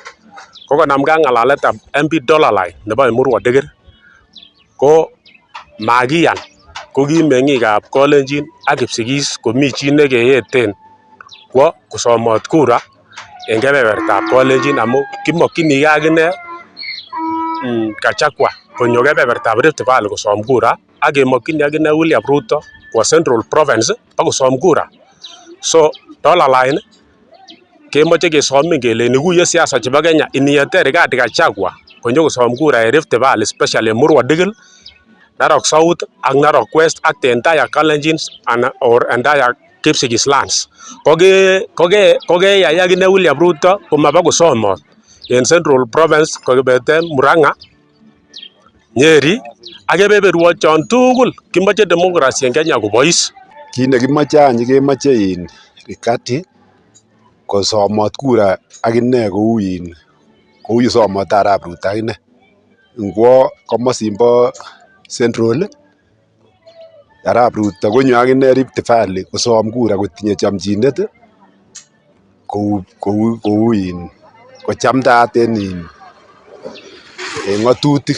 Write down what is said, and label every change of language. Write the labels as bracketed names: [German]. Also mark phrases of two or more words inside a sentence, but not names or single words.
[Kalenjin] Ko konamgei ak ng'alaletab MP Dola Line nebo Emurua Dikir ko makiyan ko ki meng'ikab Kalenjin ak Kipsigis komi chi nekeyeten kwo kosomot kura en kebebertab Kalenjin amun kimokyinigei akine Gachagua konyo kebebertab Rift Valley kosom kura ak kemokyini akine William Ruto kwo Central Province akosom kura. So Dola Line kemoche kesomin kele nikuye siasa chebo Kenya iniyete Rigathi Gachagua konyo kosom kura en Rift Valley especially Emurua Dikir, Narok South ak Narok West ak [English] the entire Kalenjin or entire Kipsigis lands. [Kalenjin] Kokeyai akine William Ruto komaba kosomot en Central Province kokibeten Murang'a, Nyeri ak kebeberwek chon tugul kimoche democracy en Kenya kobois. Kit nekimoche any kemoche Rigathi kosomot kura akine kou somot Arap Ruto akine ngwo komosin bo Central Arap Ruto konyo akine Rift Valley kosom kura kotinye chamchinet kou kochamdaat en ng'atutik.